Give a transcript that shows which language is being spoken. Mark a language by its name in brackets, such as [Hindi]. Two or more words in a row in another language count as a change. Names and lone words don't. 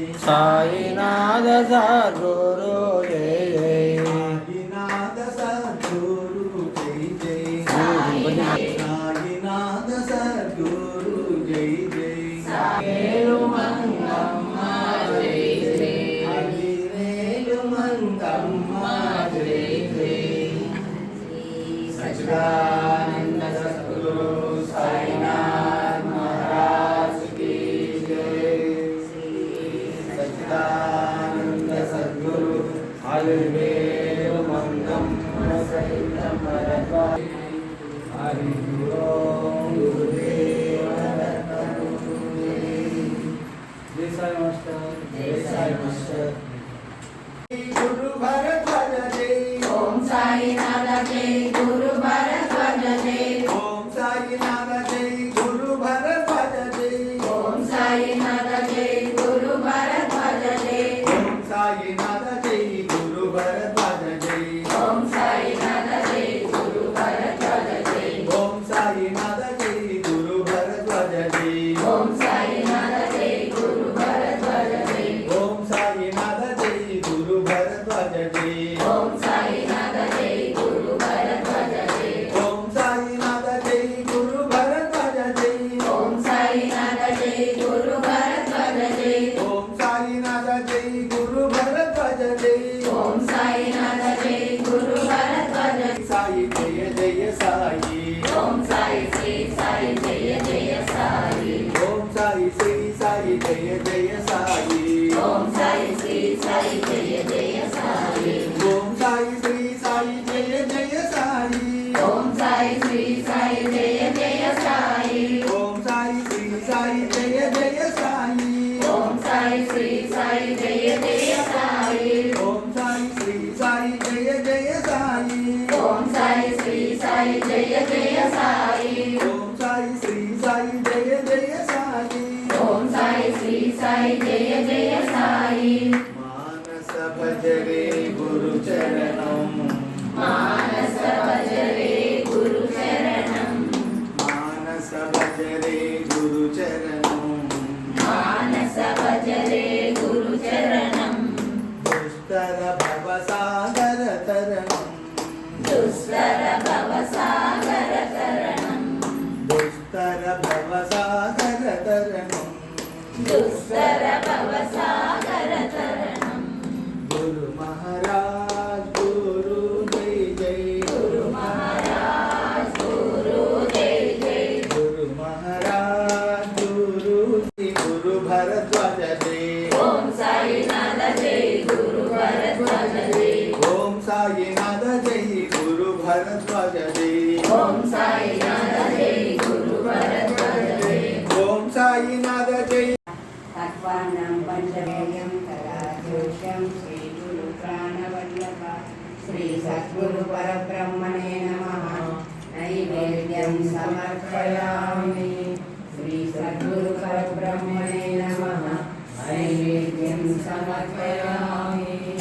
[Sanskrit] సాయినాథ సద్గురు జై జై సాయినాథ సద్గురు జై జై సాయినాథ సద్గురు జై జై వేలు మంగమ్మ జై జై హరివేలు మంగమ్మ జై జై సచ్చిదానంద సద్గురు సాయినాథ్ మహారాజ్ [Hindi] की जय [Sanskrit] सच्चिदानंद सद्गुरु हरिवेल मंगम्म सहितं भरद्वाज हरि ओम गुरुदेव दत्तं जय साई मास्टर जय साई मास्टर गुरु भरद्वाज जय ఓం సాయినాథ జై గురు భరద్వాజ జై ओम साईनाथ जय गुरु भरद्वाज जय ఓం సాయినాథ జై గురు భరద్వాజ జై ओम साईनाथ जय गुरु भरद्वाज जय ఓం సాయినాథ జై గురు భరద్వాజ జై ओम साईनाथ जय गुरु भरद्वाज जय ఓం సాయినాథ జై గురు భరద్వాజ జై ओम साईनाथ जय गुरु भरद्वाज जय ఓం సాయినాథ జై గురు భరద్వాజ జై ओम साईनाथ जय गुरु भरद्वाज जय ఓం సాయినాథ జై గురు భరద్వాజ జై ओम साईनाथ जय गुरु भरद्वाज जय ఓం సాయినాథ జై గురు భరద్వాజ साई जय जय साई ఓం సాయి శ్రీ సాయి జయ జయ సాయి ओम साई श्री साई जय जय साई ఓం సాయి శ్రీ సాయి జయ జయ సాయి ओम साई श्री साई जय जय साई ఓం సాయి శ్రీ సాయి జయ జయ సాయి ओम साई श्री साई जय जय साई ఓం సాయి శ్రీ సాయి జయ జయ సాయి ओम साई श्री साई जय जय साई ఓం సాయి శ్రీ సాయి జయ జయ సాయి ओम साई श्री साई जय जय साई ఓం సాయి శ్రీ సాయి జయ జయ సాయి मानस भजरे गुरु चरणम మానస భజరే గురు శరణం मानस भजरे गुरु चरणम మానస భజరే గురు చరణం दुष्कर भवसागर तरणम దుస్తర భవసాగర తరణం दुष्कर भवसागर तरणम దుస్తర భవసాగర తరణం गुरु महाराज गुरु जय जय గురు మహారాజ్ గురు జై జై गुरु महाराज गुरु गुरु भरद्वाज जय ఓం సాయినాథ జై గురు భరద్వాజ జై ओम साईनाथ जय गुरु भरद्वाज जय ఓం సాయినాథ జై గురు భరద్వాజ జై ओम साईनाथ जय తత్వాన్నం పంచవేయం తదా జోష్యం శ్రీ గురు ప్రాణవల్లభ శ్రీ సద్గురు పరబ్రహ్మణే నమః నైవేద్యం సమర్పయామి శ్రీ సద్గురు పరబ్రహ్మణే నమః నైవేద్యం సమర్పయామి